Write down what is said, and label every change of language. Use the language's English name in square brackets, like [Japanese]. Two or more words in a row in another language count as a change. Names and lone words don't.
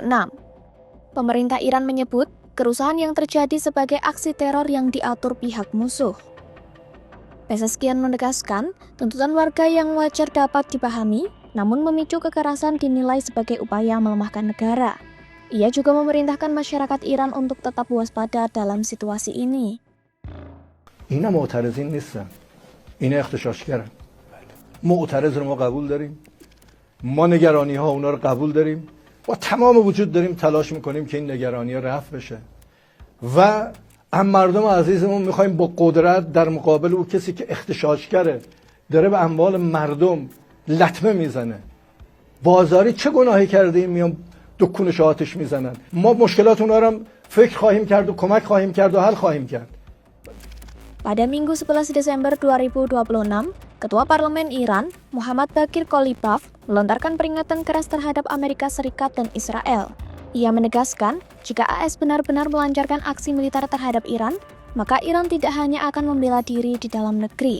[Indonesian] Pemerintah Iran menyebut kerusuhan yang terjadi sebagai aksi teror yang diatur pihak musuh. Pezeshkian menegaskan, tuntutan warga yang wajar dapat dipahami, namun memicu kekerasan dinilai sebagai upaya melemahkan negara. Ia juga memerintahkan masyarakat Iran untuk tetap waspada dalam situasi ini. [Persian] اینا معترضین نیستن، اینا اغتشاشگرن. معترض رو ما قبول داریم، ما نگرانی ها اونا رو قبول داریم، با تمام وجود داریم تلاش میکنیم که این نگرانی ها رفع بشه و هم مردم عزیزمون میخوایم با قدرت در مقابل او کسی که اغتشاشگره، داره به اموال مردم لطمه میزنه. بازاری چه گناهی کرده این میان دکونش آتش میزنن؟ ما مشکلات اونا رو فکر خواهیم کرد و کمک خواهیم کرد و حل خواهیم کرد. [Indonesian] Pada Minggu 11 Desember 2026, Ketua Parlemen Iran, Muhammad Bakir Kolibaf, melontarkan peringatan keras terhadap Amerika Serikat dan Israel. Ia menegaskan, jika AS benar-benar melancarkan aksi militer terhadap Iran, maka Iran tidak hanya akan membela diri di dalam negeri.